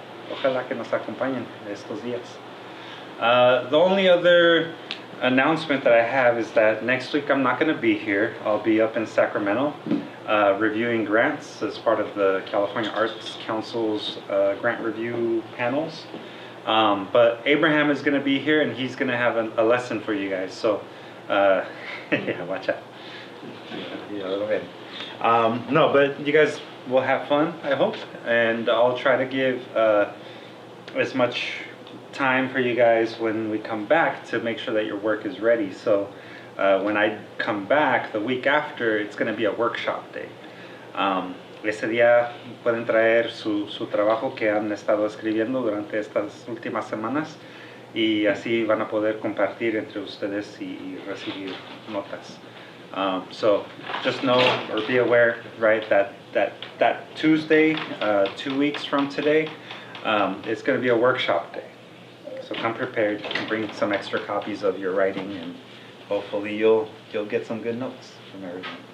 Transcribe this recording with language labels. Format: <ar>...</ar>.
<es>Ojalá que nos acompañen estos días.</es> <en>The only other announcement that I have is that next week I'm not going to be here. I'll be up in Sacramento reviewing grants as part of the California Arts Council's grant review panels. But Abraham is going to be here and he's going to have a lesson for you guys. So, yeah, watch out. Yeah, a little bit. No, but you guys will have fun, I hope. And I'll try to give as much time for you guys when we come back to make sure that your work is ready. So when I come back the week after, it's going to be a workshop day.</en> <es>Ese día pueden traer su trabajo que han estado escribiendo durante estas últimas semanas y así van a poder compartir entre ustedes y recibir notas.</es> <en>So just know or be aware, right, that Tuesday, 2 weeks from today, it's going to be a workshop day. So come prepared and bring some extra copies of your writing, and hopefully you'll get some good notes from everyone.</en>